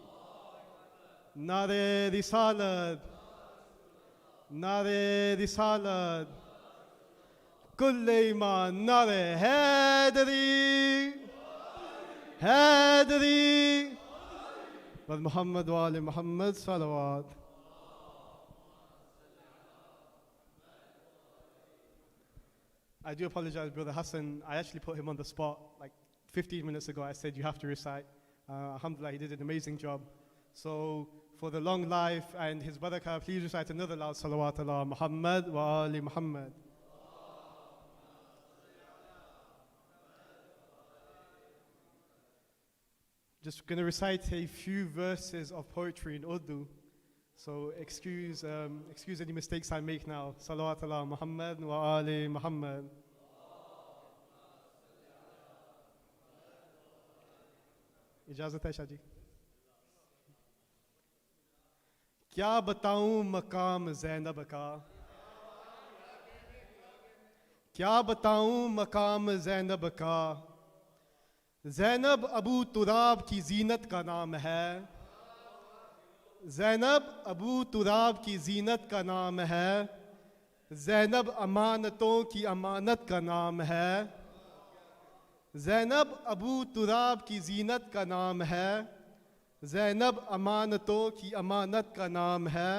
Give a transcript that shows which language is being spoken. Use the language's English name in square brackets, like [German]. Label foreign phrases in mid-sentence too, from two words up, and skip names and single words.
[Urdu] نعرۂ رسالت۔ نعرۂ رسالت. کل ایمان۔ نعرۂ حیدری. Haidari. [Arabic] و محمد و آل محمد صلوات. [English] I do apologize, Brother Hassan. I actually put him on the spot like 15 minutes ago. I said, you have to recite. Alhamdulillah, he did an amazing job. So, for the long life and his barakah, please recite another loud [Arabic] صلوات على محمد وآل محمد. [English] Just going to recite a few verses of poetry in Urdu. So excuse any mistakes I make now. [Arabic] صلوات على محمد وآل محمد. [Urdu] اجازت ہے شاہ جی. کیا بتاؤں مقام زینب کا? کیا بتاؤں مقام زینب کا? زینب ابو تراب کی زینت کا نام ہے. زینب ابو تراب کی زینت کا نام ہے. زینب امانتوں کی امانت کا نام ہے. زینب ابو تراب کی زینت کا نام ہے. زینب امانتوں کی امانت کا نام ہے.